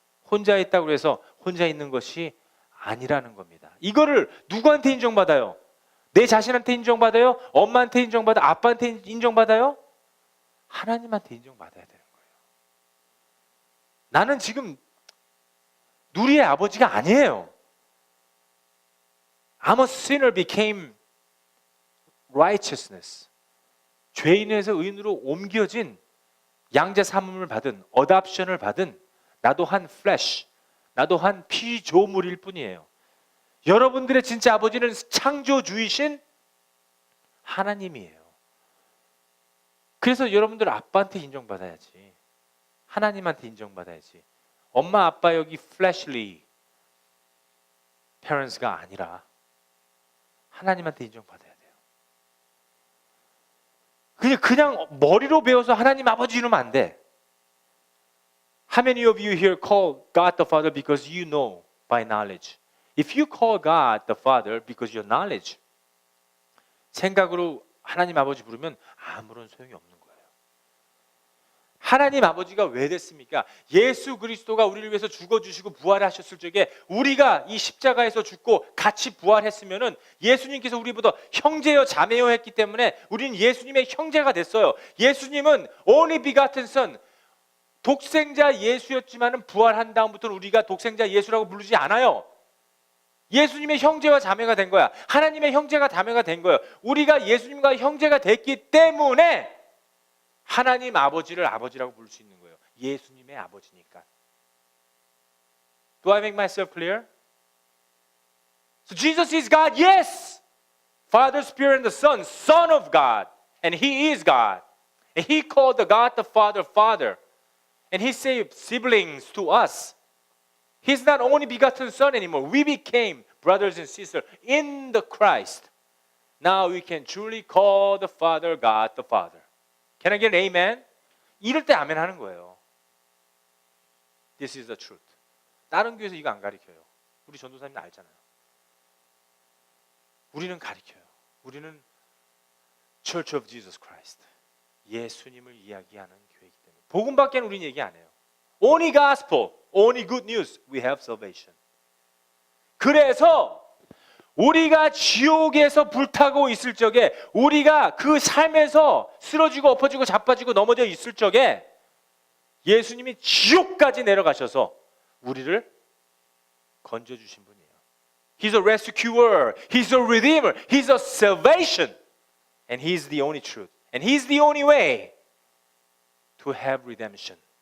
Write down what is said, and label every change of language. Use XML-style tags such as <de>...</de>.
<ko>혼자 있다고 해서 혼자 있는 것이 아니라는 겁니다. 이거를 누구한테 인정받아요? 내 자신한테 인정받아요? 엄마한테 인정받아요? 아빠한테 인정받아요? 하나님한테 인정받아야 되는 거예요. 나는 지금 누리의 아버지가 아니에요.</ko> <en>I'm a sinner became righteousness.</en> <ko>죄인에서 의인으로 옮겨진 양자 삼음을 받은, 어답션을 받은 나도 한 flesh, 나도 한 피조물일 뿐이에요. 여러분들의 진짜 아버지는 창조주이신 하나님이에요. 그래서 여러분들 아빠한테 인정받아야지. 하나님한테 인정받아야지. 엄마 아빠 여기</ko> <en>fleshly parents</en> <ko>가 아니라 하나님한테 인정받아야 돼요. 그냥 머리로 배워서 하나님 아버지 이러면 안 돼.</ko> <en>How many of you here call God the Father because you know by knowledge? If you call God the Father because your knowledge,</en> <ko>생각으로 하나님 아버지 부르면 아무런 소용이 없는 거예요. 하나님 아버지가 왜 됐습니까? 예수 그리스도가 우리를 위해서 죽어주시고 부활하셨을 적에 우리가 이 십자가에서 죽고 같이 부활했으면은 예수님께서 우리보다 형제여 자매여 했기 때문에 우리는 예수님의 형제가 됐어요. 예수님은</ko> <en>only begotten son,</en> <ko>독생자 예수였지만은 부활한 다음부터는 우리가 독생자 예수라고 부르지 않아요. 예수님의 형제와 자매가 된 거야. 하나님의 형제가 자매가 된 거예요. 우리가 예수님과 형제가 됐기 때문에 하나님 아버지를 아버지라고 부를 수 있는 거예요. 예수님의 아버지니까.</ko> <en>Do I make myself clear? So Jesus is God, yes. Father, Spirit, and the Son, Son of God. And He is God. And He called the God the Father, Father. And He saved siblings to us. He's not only begotten Son anymore. We became brothers and sisters in the Christ. Now we can truly call the Father God the Father. Can I get an amen?</en> <ko>이럴 때 아멘 하는 거예요.</ko> <en>This is the truth.</en> <ko>다른 교회에서 이거 안 가르쳐요. 우리 전도사님은 알잖아요. 우리는 가르쳐요. 우리는 Church of Jesus Christ. 예수님을 이야기하는 교회이기 때문에. 복음밖에는 우리는 얘기 안 해요.</ko> <en>Only gospel, only good news, we have salvation.</en> <ko>그래서 우리가 지옥에서 불타고 있을 적에, 우리가 그 삶에서 쓰러지고 엎어지고 자빠지고 넘어져 있을 적에 예수님이 지옥까지 내려가셔서 우리를 건져주신 분이에요.</ko> <en>He's a rescuer, He's a redeemer, He's a salvation, and He's the only truth, and He's the only way to have redemption.</en>